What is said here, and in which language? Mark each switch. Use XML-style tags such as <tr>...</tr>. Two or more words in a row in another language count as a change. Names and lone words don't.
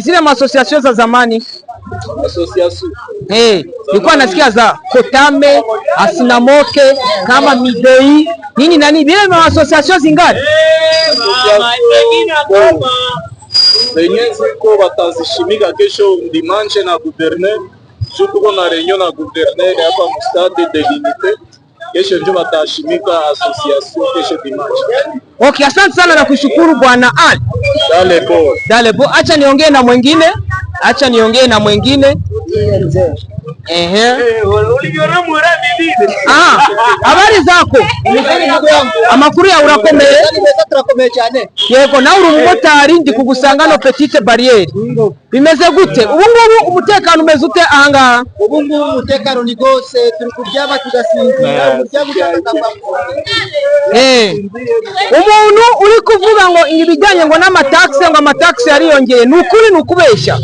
<sw>Zile maasociation za zamani. Association. Nilikuwa nasikia za Kotame, Asinamoke, kama Midei, nini nani, vile maasociation zingani? Zenye ziko batazishimika kesho dimanche na gouverneur. Tuko na reunion na gouverneur hapa mu stade de l'unité. Kesho ndio batashimika association kesho dimanche. Okay, asante sana na kushukuru bwana Ali. Dalebo, acha niongee na mwingine. Habari zako?</sw> <rw>Amakuru ya urakomeye? Turakomeye cyane. Yego, nawe uri umumotari ndi kugusangano Petite Barriere. Bimeze gute? Ubu ngubu umutekano umeze ute ahangaha? Ubu ngubu umutekano ni gose, turi kuryama tugasinzira, umuntu uri kuvuga ngo ibijyanye ngo n'amataxe, ngo amataxe yariyongeye, ni ukuri ni ukubeshya?</rw>